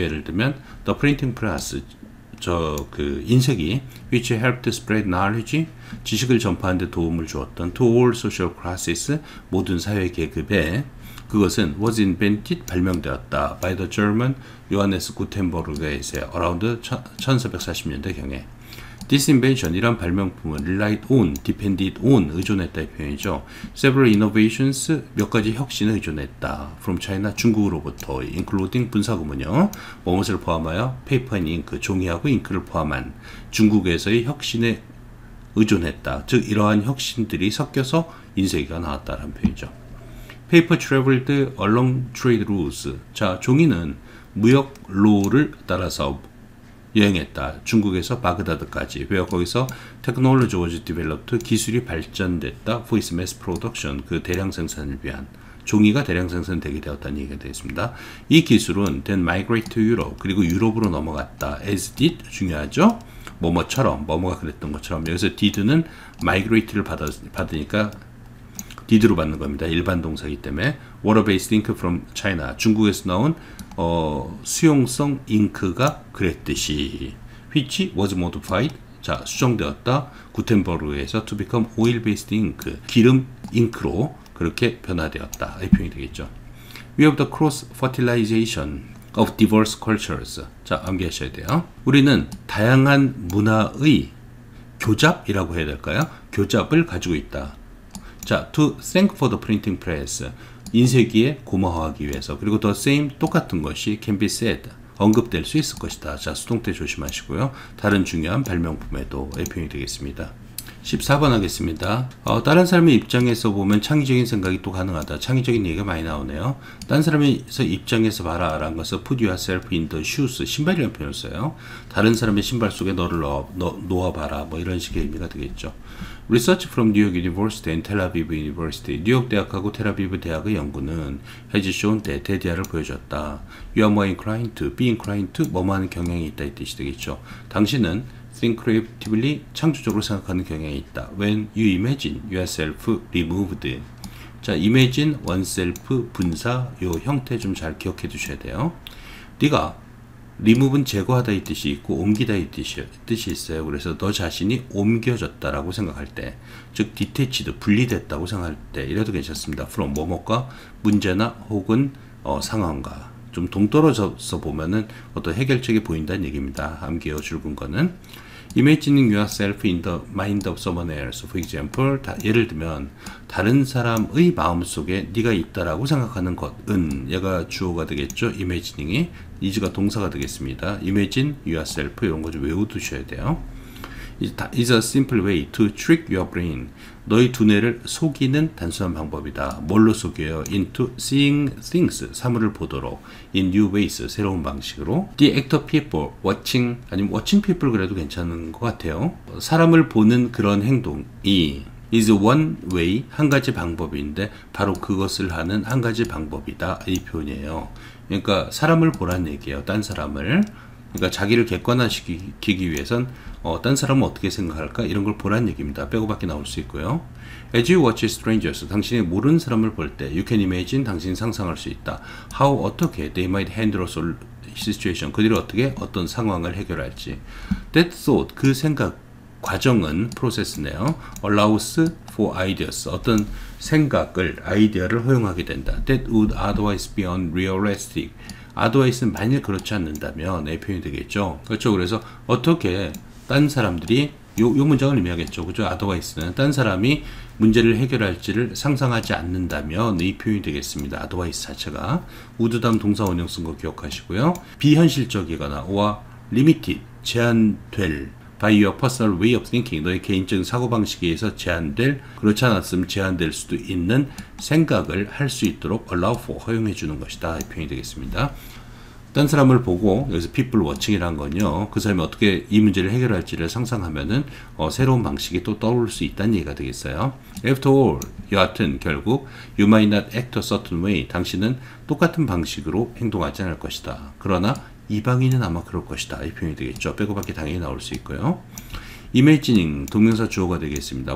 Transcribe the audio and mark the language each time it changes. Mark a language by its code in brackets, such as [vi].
[ko] 예를 들면 [en] the printing press, [ko] 인쇄기 [en] which helped spread knowledge, [ko] 지식을 전파하는 데 도움을 주었던 [en] to all social classes, [ko] 모든 사회 계급에, 그것은 [en] was invented, [ko] 발명되었다 [en] by the German [ko] 요하네스 구텐버그에 의해 [en] around [ko] 1440년대경에. [en] This invention, [ko] 이란 발명품은 [en] relied on, depended on, [ko] 의존했다의 표현이죠. [en] Several innovations, [ko] 몇 가지 혁신을 의존했다. [en] From China, [ko] 중국으로부터, [en] including [ko] 분사구문요. 무엇을 포함하여 [en] paper and ink, [ko] 종이하고 잉크를 포함한 중국에서의 혁신에 의존했다. 즉 이러한 혁신들이 섞여서 인쇄기가 나왔다라는 표현이죠. [en] Paper traveled along trade routes. [ko] 자, 종이는 무역로를 따라서 여행했다. 중국에서 바그다드까지. 왜 거기서 [en] technology was developed, [ko] 기술이 발전됐다. [en] for its mass production, [ko] 그 대량 생산을 위한, 종이가 대량 생산되게 되었다는 얘기가 되겠습니다. 이 기술은 [en] then migrate to Europe, [ko] 그리고 유럽으로 넘어갔다. [en] as did, [ko] 중요하죠. 뭐뭐처럼, 뭐뭐가 그랬던 것처럼. 여기서 did는 migrate를 받으니까 did로 받는 겁니다. 일반 동사이기 때문에. [en] water-based ink from China, [ko] 중국에서 나온 수용성 잉크가 그랬듯이. [en] which was modified, [ko] 자, 수정되었다. 구텐버그에서 [en] to become oil-based ink, [ko] 기름 잉크로 그렇게 변화되었다. 이 표현이 되겠죠. [en] We have the cross-fertilization of diverse cultures. [ko] 자, 암기하셔야 돼요. 우리는 다양한 문화의 교잡이라고 해야 될까요? 교잡을 가지고 있다. [en] 자, to thank for the printing press, [ko] 인쇄기에 고마워하기 위해서. 그리고 [en] the same, [ko] 똑같은 것이 [en] can be said, [ko] 언급될 수 있을 것이다. 자, 수동태 조심하시고요. 다른 중요한 발명품에도 이 표현이 되겠습니다. 14번 하겠습니다. 다른 사람의 입장에서 보면 창의적인 생각이 또 가능하다. 창의적인 얘기가 많이 나오네요. 다른 사람의 입장에서 봐라 라는 것을 [en] put yourself in the shoes, [ko] 신발이라는 표현을 써요. 다른 사람의 신발 속에 너를 놓아봐라, 뭐 이런 식의 의미가 되겠죠. [en] Research from New York University and Tel Aviv University, [ko] 뉴욕 대학하고 텔아비브 대학의 연구는 [en] has shown that, [ko] 대디아를 보여줬다. [en] You are more inclined to, be inclined to, [ko] 뭐뭐 하는 경향이 있다 이 뜻이 되겠죠. 당신은 [en] think creatively, [ko] 창조적으로 생각하는 경향이 있다. [en] When you imagine yourself removed. [ko] 자, [en] imagine oneself [ko] 분사, 요 형태 좀 잘 기억해 두셔야 돼요. 네가 remove는 제거하다 이 뜻이 있고 옮기다 이 뜻이 있어요. 그래서 너 자신이 옮겨졌다라고 생각할 때, 즉 detached, 분리됐다고 생각할 때 이래도 괜찮습니다. from 뭐뭐과 문제나 혹은 상황과 좀 동떨어져서 보면은 어떤 해결책이 보인다는 얘기입니다. 암기요, 줄근 거는. [en] Imagining yourself in the mind of someone else. For example, [ko] 예를 들면 다른 사람의 마음속에 네가 있다라고 생각하는 것은 얘가 주어가 되겠죠. imagining이 is가 동사가 되겠습니다. [en] Imagine yourself [ko] 이런 거 좀 외워두셔야 돼요. [en] is a simple way to trick your brain. [ko] 너희 두뇌를 속이는 단순한 방법이다. 뭘로 속여요? [en] Into seeing things. [ko] 사물을 보도록. [en] In new ways. [ko] 새로운 방식으로. [en] The act of people watching. [ko] 아니면 [en] watching people [ko] 그래도 괜찮은 것 같아요. 사람을 보는 그런 행동이 [en] is one way. [ko] 한 가지 방법인데 바로 그것을 하는 한 가지 방법이다. 이 표현이에요. 그러니까 사람을 보라는 얘기예요. 딴 사람을. 그러니까 자기를 객관화시키기 위해선 딴 사람은 어떻게 생각할까? 이런 걸 보라는 얘기입니다. 빼고밖에 나올 수 있고요. [en] As you watch strangers, [ko] 당신이 모르는 사람을 볼 때, [en] you can imagine, [ko] 당신이 상상할 수 있다. [en] How, [ko] 어떻게, [en] they might handle a situation, [ko] 그들이 어떻게 어떤 상황을 해결할지. [en] That thought, [ko] 그 생각, 과정은, 프로세스네요. [en] Allows for ideas, [ko] 어떤 생각을, 아이디어를 허용하게 된다. [en] That would otherwise be unrealistic. [ko] otherwise는 만일 그렇지 않는다면 의 표현이 되겠죠. 그렇죠. 그래서 어떻게 딴 사람들이 요 문장을 의미하겠죠. 그죠? otherwise는 딴 사람이 문제를 해결할지를 상상하지 않는다면 이 표현이 되겠습니다. otherwise 자체가 would 다음 동사 원형 쓴 거 기억하시고요. 비현실적이거나 [en] or limited [ko] 제한될 [en] by your personal way of thinking, [ko] 너의 개인적인 사고방식에 의해서 제한될, 그렇지 않았으면 제한될 수도 있는 생각을 할 수 있도록 [en] allow for, [ko] 허용해 주는 것이다. 이 표현이 되겠습니다. 딴 사람을 보고, 여기서 people watching이란 건요, 그 사람이 어떻게 이 문제를 해결할지를 상상하면은 새로운 방식이 또 떠오를 수 있다는 얘기가 되겠어요. [en] After all, [ko] 여하튼 결국 [en] you might not act a certain way, [ko] 당신은 똑같은 방식으로 행동하지 않을 것이다. 그러나 이방인은 아마 그럴 것이다. 이 표현이 되겠죠. 빼고밖에 당연히 나올 수 있고요. Imagining, 동명사 주어가 되겠습니다.